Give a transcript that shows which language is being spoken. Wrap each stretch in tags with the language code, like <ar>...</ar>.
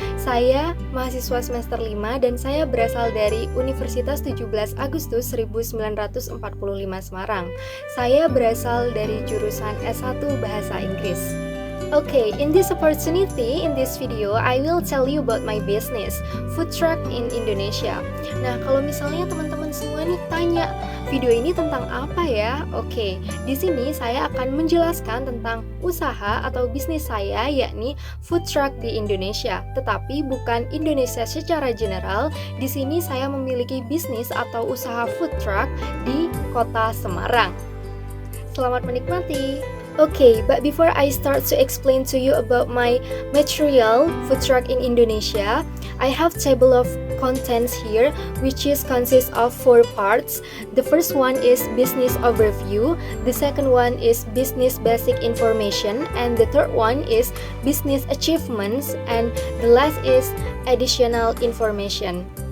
<id>Saya mahasiswa semester 5 dan saya berasal dari Universitas 17 Agustus 1945 Semarang. Saya berasal dari jurusan S1 Bahasa Inggris.</id> <en>Okay, in this opportunity, in this video, I will tell you about my business, food truck in Indonesia.</en> <id>Nah, kalau misalnya teman-teman semua nih tanya, video ini tentang apa ya? Oke, di sini saya akan menjelaskan tentang usaha atau bisnis saya, yakni food truck di Indonesia. Tetapi bukan Indonesia secara general, di sini saya memiliki bisnis atau usaha food truck di kota Semarang. Selamat menikmati!</id> <en>Okay, but before I start to explain to you about my material food truck in Indonesia, I have table of contents here which consists of 4 parts. The first one is business overview, the second one is business basic information, and the third one is business achievements, and the last is additional information.</en>